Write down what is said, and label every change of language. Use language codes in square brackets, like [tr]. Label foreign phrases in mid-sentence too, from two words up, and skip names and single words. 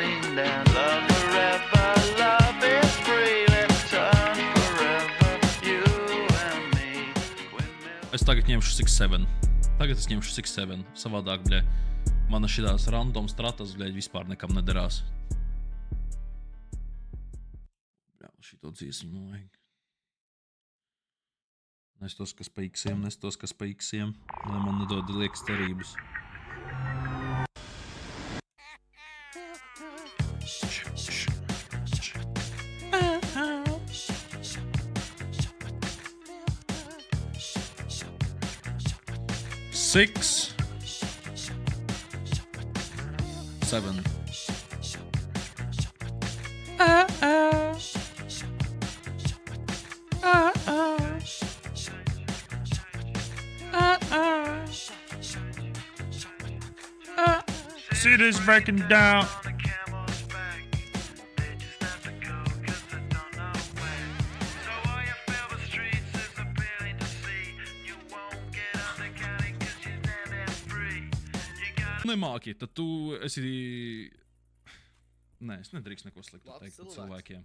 [en] down. Love forever, love is free. Let's turn forever, you and me. [lv] Es tagad ņemšu 6-7. Tagad es ņemšu 6-7. Savādāk, bļē, mana šitās random stratas, bļē, vispār nekam nederās. Jā, šito dziesmu man vajag. Nes tos, kas pa iksiem, nes tos, kas pa iksiem, lai man nedod liekas cerības. [en] Six, 7. City's breaking down. [lv] Nemāki, tad tu esi... Nē, es nedrīkst neko sliktu teikt par cilvēkiem.